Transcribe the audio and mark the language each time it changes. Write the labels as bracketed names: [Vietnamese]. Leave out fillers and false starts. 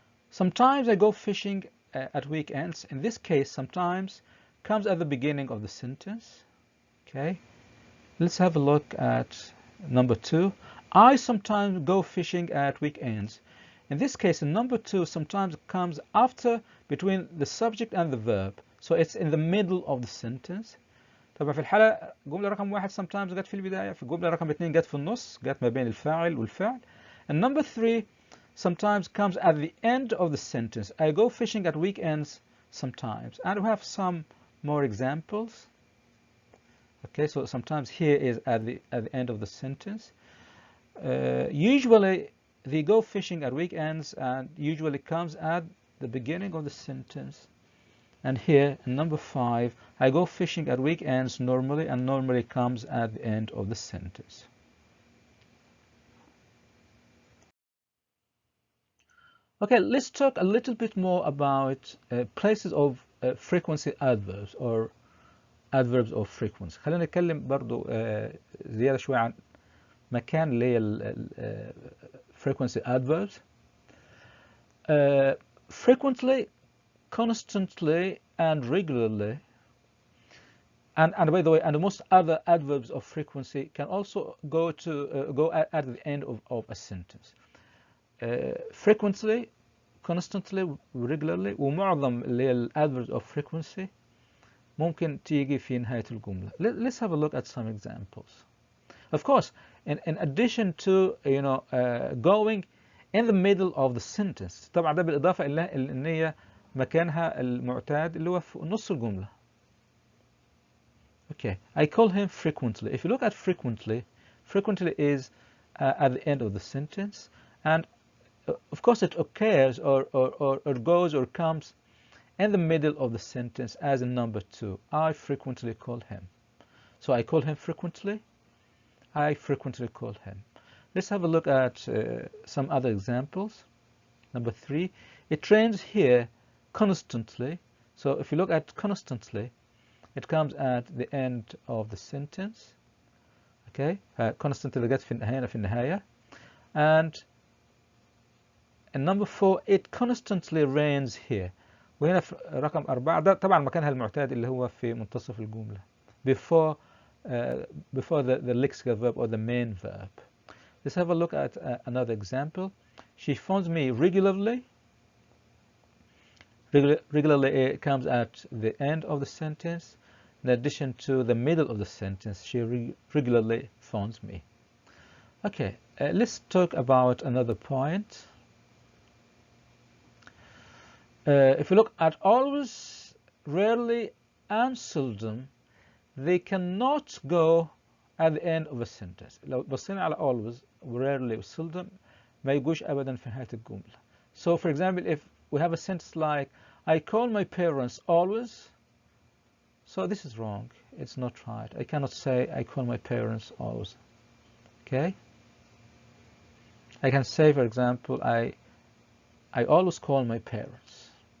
[English] Sometimes I go fishing at weekends. In this case, sometimes comes at the beginning of the sentence. Okay. Let's have a look at number 2. I sometimes go fishing at weekends. In this case, the number 2 sometimes comes after, between the subject and the verb. So it's in the middle of the sentence. [Arabic] طبعا في الحالة جملة رقم 1 sometimes جت في البداية، في الجملة رقم 2 جت في النص، جت ما بين الفاعل والفعل. [English] And number 3 sometimes comes at the end of the sentence. I go fishing at weekends sometimes. And we have some more examples. Okay, so sometimes here is at the end of the sentence. Usually they go fishing at weekends, and usually comes at the beginning of the sentence. And here, number 5, I go fishing at weekends normally, and normally comes at the end of the sentence. Okay, let's talk a little bit more about places of frequency adverbs or adverbs of frequency. [Arabic] خلينا نتكلم برضو زيادة شوية عن مكان اللي هي frequency adverbs. [English] Frequently, constantly, and regularly, and by the way, and most other adverbs of frequency can also go at the end of a sentence. [Arabic] Frequently, constantly, regularly, ومعظم اللي هي adverbs of frequency ممكن تيجي في نهاية الجملة. [English] Let's have a look at some examples. Of course, in addition to going in the middle of the sentence. [Arabic] طبعا ده بالإضافة إلى إن هي مكانها المعتاد اللي هو في نص الجملة. [English] Okay, I call him frequently. If you look at frequently is at the end of the sentence, and of course it occurs or goes or comes in the middle of the sentence as in number 2. I frequently call him. So I call him frequently. I frequently call him. Let's have a look at some other examples. Number 3, it rains here constantly. So if you look at constantly, it comes at the end of the sentence. [Arabic] Okay, constantly جت في النهاية. [English] And number 4, it constantly rains here. [Arabic] وهنا في رقم 4 ده طبعا مكانها المعتاد اللي هو في منتصف الجملة. [English] Before the lexical verb or the main verb. Let's have a look at another example. She phones me regularly. Regularly comes at the end of the sentence. In addition to the middle of the sentence, she regularly phones me. Okay, let's talk about another point. If you look at always, rarely, and seldom, they cannot go at the end of a sentence. [Arabic] لو بصينا على always, rarely, seldom ما يجوش أبدا في نهاية الجملة. [English] So for example, if we have a sentence like I call my parents always, so this is wrong. It's not right. I cannot say I call my parents always. Okay? I can say, for example, I always call my parents.